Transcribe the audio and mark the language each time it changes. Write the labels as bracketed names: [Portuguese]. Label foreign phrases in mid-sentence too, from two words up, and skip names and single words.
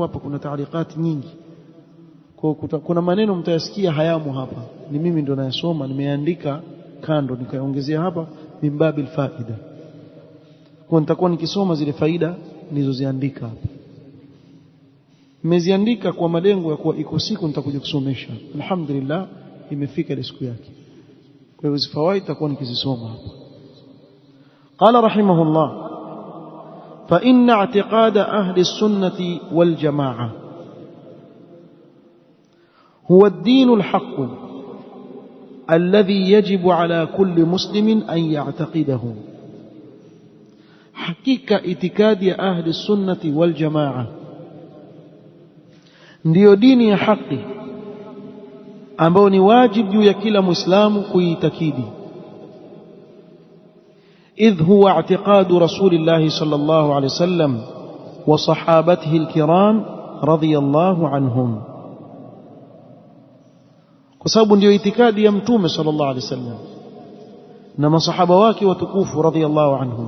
[Swahili] Hapa kuna ta'liqat nyingi, kuna maneno mtayasikia hayamo hapa, ni mimi ndo nayasoma, nimeandika kando nikaongezea hapa [Arabic] من باب الفائدة, [Swahili] kwa nitakuwa nikisoma zile faida nilizoziandika hapa. Nimeziandika kwa malengo ya kuwa iko siku nitakuja kusomesha. Alhamdulillah, imefika ile siku yake, kwa hivyo zifawaid nitakuwa nikizisoma hapa. [Arabic] قال رحمه الله فإن اعتقاد أهل السنة والجماعة هو الدين الحق الذي يجب على كل مسلم أن يعتقده. حقيقة اعتقاد أهل السنة والجماعة [Swahili] ndio dini ya haki ambao ni wajibu juu ya kila muislamu kuitakidi. [Arabic] إذ هو اعتقاد رسول الله صلى الله عليه وسلم وصحابته الكرام رضي الله عنهم, [Swahili] kwa sababu ndio itikadi ya mtume [Arabic] صلى الله عليه وسلم [Swahili] na masahaba wake watukufu [Arabic] رضي الله عنهم.